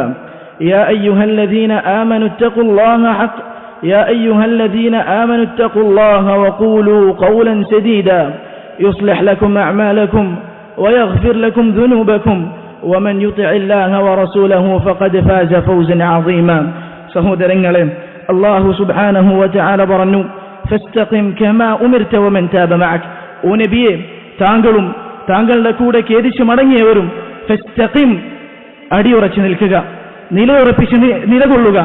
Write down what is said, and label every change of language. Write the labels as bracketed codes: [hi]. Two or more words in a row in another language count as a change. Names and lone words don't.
[ar] يا أيها الذين آمنوا اتقوا الله وقولوا قولا سديدا يصلح لكم أعمالكم ويغفر لكم ذنوبكم ومن يطع الله ورسوله فقد فاز فوزا عظيما. [ml] സഹോദരങ്ങളെ, [ar] الله سبحانه وتعالى [ml] പറഞ്ഞു, [ar] فاستقم كما أمرت ومن تاب معك. [ml] ഓ നബിയേ, താങ്കളും താങ്കളുടെ കൂടെ ഖേദിച്ചു മടങ്ങിയവരും ഫസ്തഖിം, അടിയുറച്ചു നിൽക്കുക, നിലയുറപ്പിച്ച് നിലകൊള്ളുക.